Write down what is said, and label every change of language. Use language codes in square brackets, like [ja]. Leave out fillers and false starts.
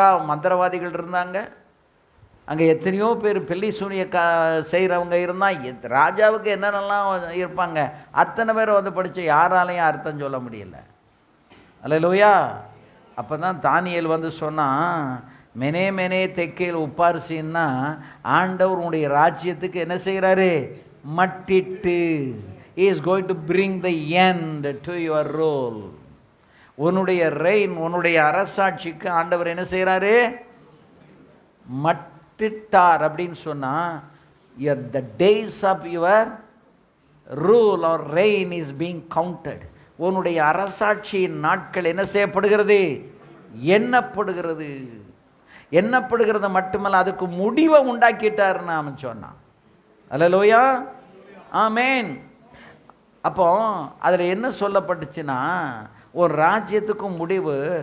[ta] மந்திரவாதிகள் இருந்தாங்க அங்கே, எத்தனையோ பேர் பெல்லி சூனிய செய்கிறவங்க இருந்தால், ராஜாவுக்கு என்னென்னலாம் இருப்பாங்க, அத்தனை பேர் வந்து படித்து யாராலையும் அர்த்தம் சொல்ல முடியலை. அல்லேலூயா. அப்போ தான் தானியேல் வந்து சொன்னான், மெனே மெனே தெக்கேல் உப்பாரிசின்னா ஆண்டவர் உன்னுடைய ராஜ்யத்துக்கு என்ன செய்கிறாரு? மட்டிட்டு. [en] He is going to bring the end to your rule. [ta] உன்னுடைய ரெயின், உன்னுடைய அரசாட்சிக்கு ஆண்டவர் என்ன செய்கிறாரு? மட்டிட்டார். அப்படின்னு சொன்னால் [en] the days of your rule or reign is being counted. [ta] உன்னுடைய அரசாட்சியின் நாட்கள் என்ன செய்யப்படுகிறது? எண்ணப்படுகிறது. எண்ணப்படுகிறது மட்டுமல்ல, அதுக்கு முடிவை உண்டாக்கிட்டாருன்னு அவன் சொன்னான். அல்லேலூயா, ஆமேன். அப்போ அதில் என்ன சொல்லப்பட்டுச்சுன்னா, ஒரு ராஜ்யத்துக்கும் முடிவு.